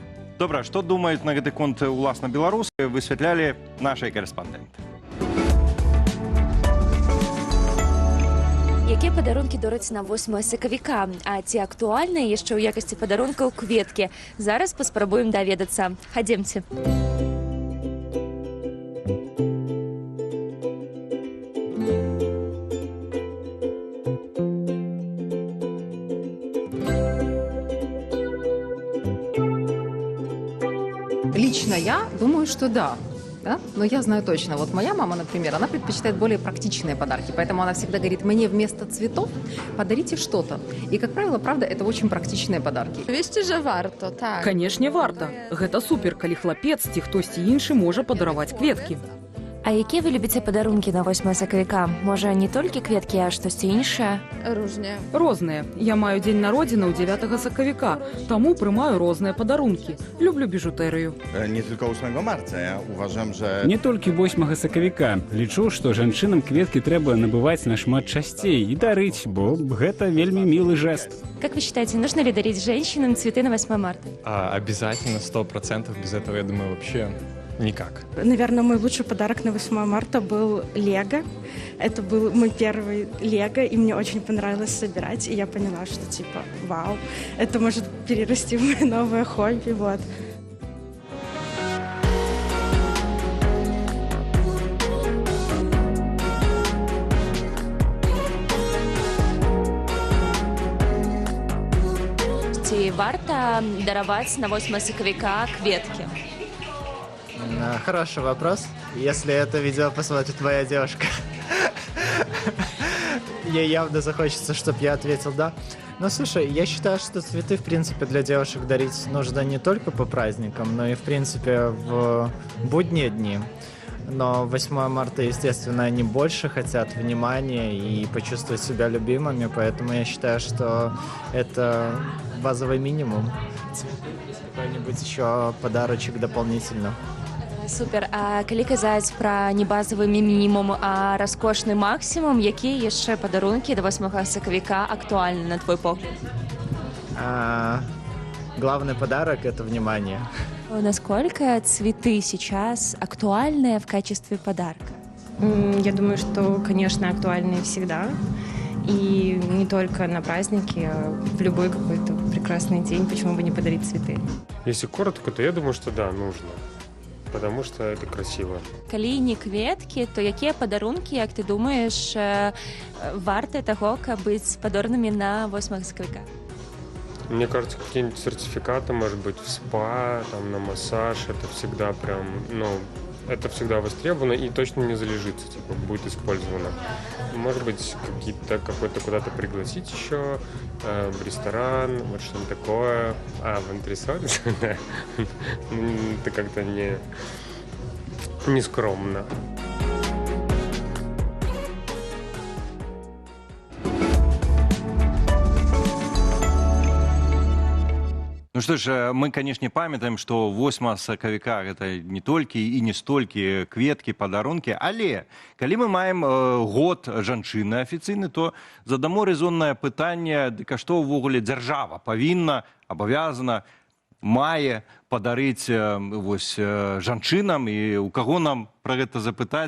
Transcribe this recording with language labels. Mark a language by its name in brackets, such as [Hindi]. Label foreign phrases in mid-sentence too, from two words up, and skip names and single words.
[Belarusian] Добра, што думаюць на гэты конт уласна беларусы, высвятлялі нашыя карэспандэнты. Якія падарункі дараць на 8 сакавіка? А ці актуальныя яшчэ ў якасці падарункаў кветкі? Зараз паспрабуем даведацца. Хадземце. [Russian] Лично я думаю, что да. Да? Но я знаю точно, вот моя мама, например, она предпочитает более практичные подарки, поэтому она всегда говорит, мне вместо цветов подарите что-то. И, как правило, правда, это очень практичные подарки. [Belarusian] Весці же варто, так. Канешне, варта. Гэта супер, калі хлапец ці хтосьці іншы можа падараваць кветкі. А якія вы любіце падарункі на 8 сакавіка? Можа, не толькі кветкі, а штосьці іншае? Розныя. Я маю дзень народзінаў 9 сакавіка, таму прымаю розныя падарункі. Люблю біжутэрыю. Не толькі 8 марта, [Polish] ja uważam, że... [Belarusian] Не толькі 8 сакавіка. Лічу, што жанчынам кветкі трэба набываць нашмат часцей і дарыць, бо гэта вельмі мілы жест. [Russian] Как вы считаете, нужно ли дарить женщинам цветы на 8 марта? Обязательно, 100%. Без этого, я думаю, вообще... Никак. Наверное, мой лучший подарок на 8 марта был Лего. Это был мой первый Лего, и мне очень понравилось собирать. И я поняла, что типа, вау, это может перерасти в мое новое хобби, вот. [Belarusian] Ці варта дараваць на 8 сакавіка кветкі? [Russian] Хороший вопрос. Если это видео посмотрит твоя девушка, ей явно захочется, чтобы я ответил «да». Но слушай, я считаю, что цветы, в принципе, для девушек дарить нужно не только по праздникам, но и, в принципе, в будние дни. Но 8 марта, естественно, они больше хотят внимания и почувствовать себя любимыми, поэтому я считаю, что это базовый минимум. Какой-нибудь еще подарочек дополнительно. Супер. [Belarusian] А калі казаць пра не базавы мінімум, а раскошны максімум, якія яшчэ падарункі да 8 сакавіка актуальны, на твой погляд? [Russian] Главный подарок – это внимание. Насколько цветы сейчас актуальны в качестве подарка? Я думаю, что, конечно, актуальны всегда. И не только на праздники, а в любой какой-то прекрасный день. Почему бы не подарить цветы? Если коротко, то я думаю, что да, нужно. Потому что это красиво. [Belarusian] Калі не кветкі, то якія падарункі, як ты думаеш, варты таго, каб быць падорнымі на 8 сакавіка? [Russian] Мне кажется, какие-нибудь сертификаты, может быть, в спа, там, на массаж, это всегда прям, ну, это всегда востребовано и точно не залежится, типа, будет использовано. Может быть, какой-то куда-то пригласить еще, в ресторан, вот что-нибудь такое. А, в антресоль? Это как-то не скромно. Ну что ж, [Belarusian] мы, конечно, памятаем, что 8 сакавіка это не толькі і не столькі кветкі, падарункі, але калі мы маем год жанчыны афіцыйны, то задамо резоннае пытанне, дык а што ўвогуле дзяржава павінна, абавязана, мае падарыць вось жанчынам, і у каго нам пра гэта запытаць?